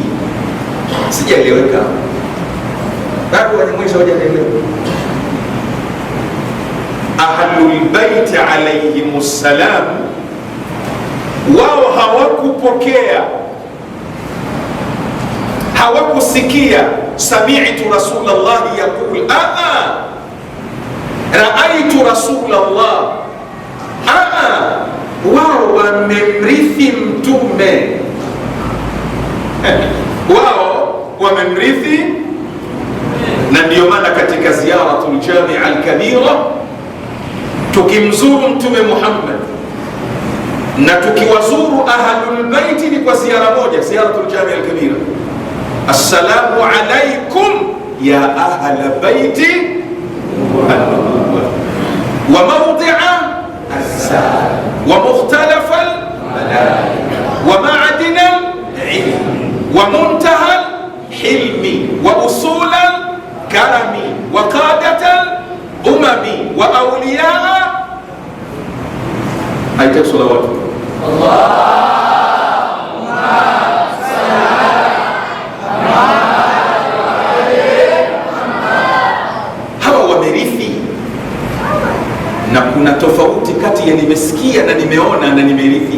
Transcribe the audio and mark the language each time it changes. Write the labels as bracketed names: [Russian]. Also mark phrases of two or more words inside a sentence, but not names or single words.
[Swahili] Sijaeleweka bado? Wanyamwezi hawajaelewa. [Arabic] أهل البيت عليهم السلام, [Swahili] wao hawakupokea, hawakusikia [Arabic] سمعت رسول الله يقول رأيت رسول الله. [Swahili] Wao wamemrithi Mtume, wao wamemrithi. Na ndiyo maana katika ziyaratul Jami' al-Kabira, tukimzuru Mtume Muhammad na tukiwazuru ahlul baiti ni kwa ziara moja, ziyaratul Jami' al-Kabira. [Arabic] السلام عليكم يا أهل بيت وموضع السلام ومختلف الملائكة ومعادن العلم ومنتهى الحلم وأصول الكرم وقادة الأمم وأولياء. [Swahili] Aitak salawatu na kuna tofauti kati ya nimesikia na nimeona na nimerithi.